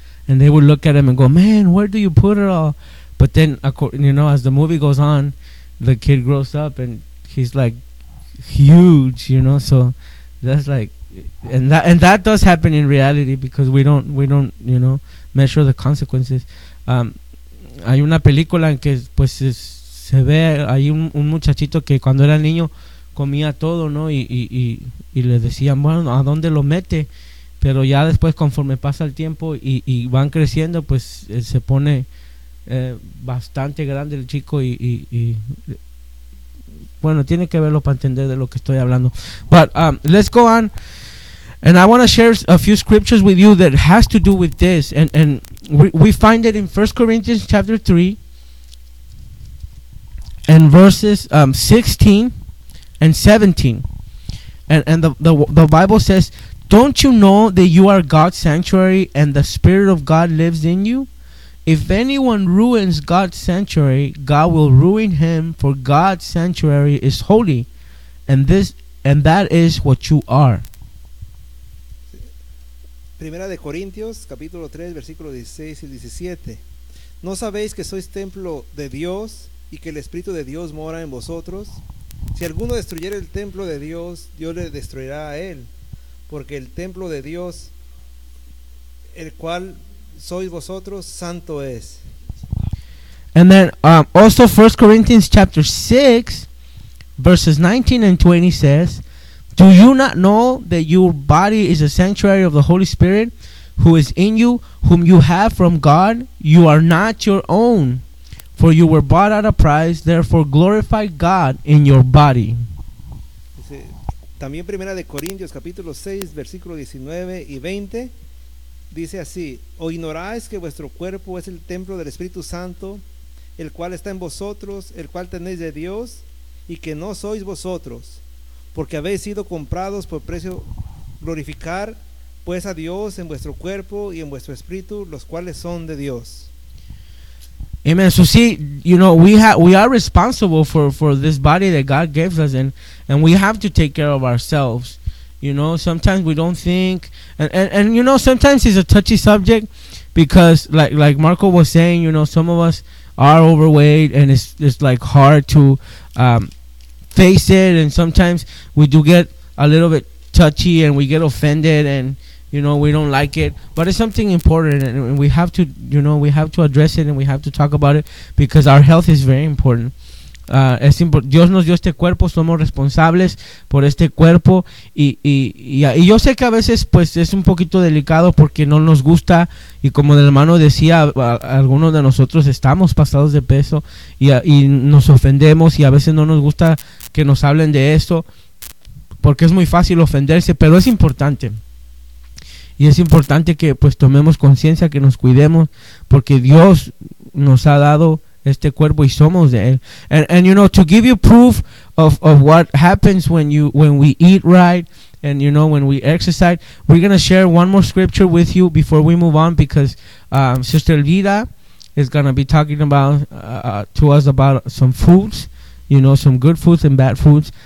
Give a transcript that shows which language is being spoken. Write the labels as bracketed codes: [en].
[en] And they would look at him and go, man, where do you put it all? But then, you know, as the movie goes on, the kid grows up and he's like huge, you know. So that's like, and that does happen in reality, because we don't, you know, measure the consequences. [es] Hay una película en que, pues, se ve, hay un muchachito que cuando era niño comía todo, ¿no? Y le decían, bueno, ¿a dónde lo mete? Pero ya después, conforme pasa el tiempo y van creciendo, pues se pone bastante grande el chico y bueno, tiene que verlo para entender de lo que estoy hablando. [en] But let's go on. And I want to share a few scriptures with you that has to do with this. And we find it in 1 Corinthians chapter 3 and verses 16 and 17. And the Bible says, don't you know that you are God's sanctuary and the Spirit of God lives in you? If anyone ruins God's sanctuary, God will ruin him, for God's sanctuary is holy. And that is what you are. [es] Primera de Corintios, capítulo 3, versículo 16 y 17. ¿No sabéis que sois templo de Dios y que el Espíritu de Dios mora en vosotros? Si alguno destruyere el templo de Dios, Dios le destruirá a él. Porque el templo de Dios, el cual sois vosotros, santo es. [en] And then also 1 Corinthians chapter 6, verses 19 and 20 says, do you not know that your body is a sanctuary of the Holy Spirit who is in you, whom you have from God? You are not your own, for you were bought at a price. Therefore glorify God in your body. [es] También Primera de Corintios capítulo 6 versículo 19 y 20 dice así: ¿O ignoráis que vuestro cuerpo es el templo del Espíritu Santo, el cual está en vosotros, el cual tenéis de Dios, y que no sois vosotros, porque habéis sido comprados por precio, glorificar pues a Dios en vuestro cuerpo y en vuestro espíritu, los cuales son de Dios. [en] Amen. So see, you know, we are responsible for this body that God gives us, and we have to take care of ourselves. You know, sometimes we don't think, and you know, sometimes it's a touchy subject, because like Marco was saying, you know, some of us are overweight, and it's like hard to face it, and sometimes we do get a little bit touchy, and we get offended, and you know, we don't like it, but it's something important, and we have to, you know, we have to address it, and we have to talk about it, because our health is very important. [es] Es importante. Dios nos dio este cuerpo, somos responsables por este cuerpo, y yo sé que a veces pues es un poquito delicado porque no nos gusta, y como el hermano decía, algunos de nosotros estamos pasados de peso y nos ofendemos, y a veces no nos gusta que nos hablen de esto porque es muy fácil ofenderse, pero es importante. Y es importante que pues tomemos conciencia, que nos cuidemos, porque Dios nos ha dado este cuerpo y somos de él. [en] And you know, to give you proof of what happens when we eat right, and you know, when we exercise, we're going to share one more scripture with you before we move on, because Sister Elvira is going to be talking about to us about some foods, you know, some good foods and bad foods.